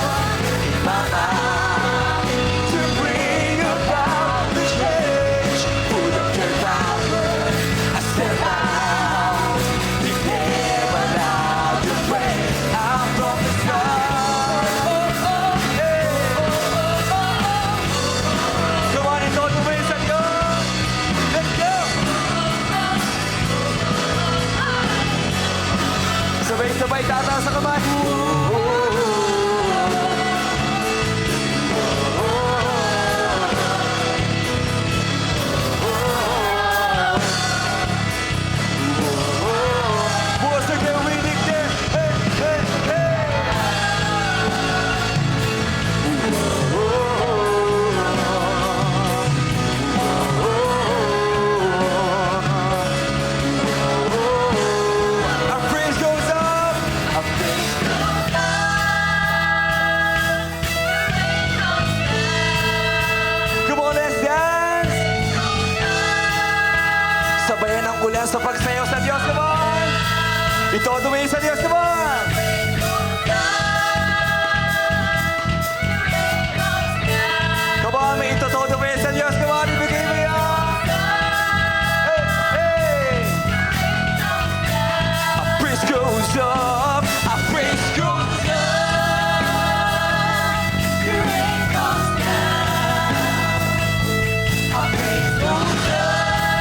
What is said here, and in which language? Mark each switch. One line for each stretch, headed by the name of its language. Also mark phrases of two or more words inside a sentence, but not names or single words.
English: My mouth to bring about the change. Full of your power, I step out. Declare aloud your praise. I prophesy. Come on,
Filipino: ito tumayo sa Diyos.
English: Let's go.
Filipino: Sabay-sabay tataas sa kamay.
English: Once again, we declare. Hey, hey, hey. Our praise goes up. Our praise goes up. Come on, let's dance.
Filipino: Sabayan ang ulan sa pagsayaw sa Diyos.
English: Come on.
Filipino: Ito dumay sa Diyos.
English: Come on. Come on,
Filipino: may ito dumay sa Diyos.
English: Come on,
Filipino: ibigay mo yan.
English: Hey, hey. Our praise goes up. Our praise goes up. Your rain comes down. Our praise goes up.